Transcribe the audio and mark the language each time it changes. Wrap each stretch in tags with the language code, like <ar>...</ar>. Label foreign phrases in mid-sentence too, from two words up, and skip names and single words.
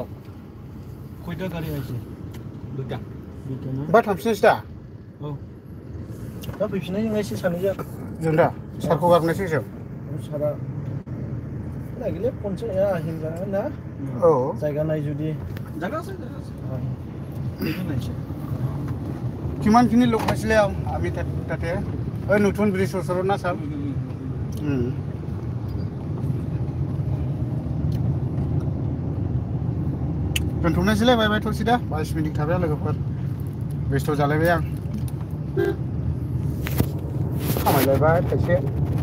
<brx>खयथा गारि आइसि दुइथा ओमफ्राय थांफिननोसै दा दा फैफिननाय जों एसे सानैजों जों दा सारखौ गारनोसै जों सारा नागिरले फनसो हिनजागोन ना औ जायगा नाय जुदि</brx> <as>কিমানখিনি লোক হৈছিলে আমি তাতে ওই নতুন ব্ৰিজ ওচৰত না ছাৰ</as> <brx>दोनथ'नोसैलै बाय थ'सै दा 22 मिनिट थाबाय लोगोफोर बेस्थ' जालायबाय आं खामायलायबाय खायसे</brx>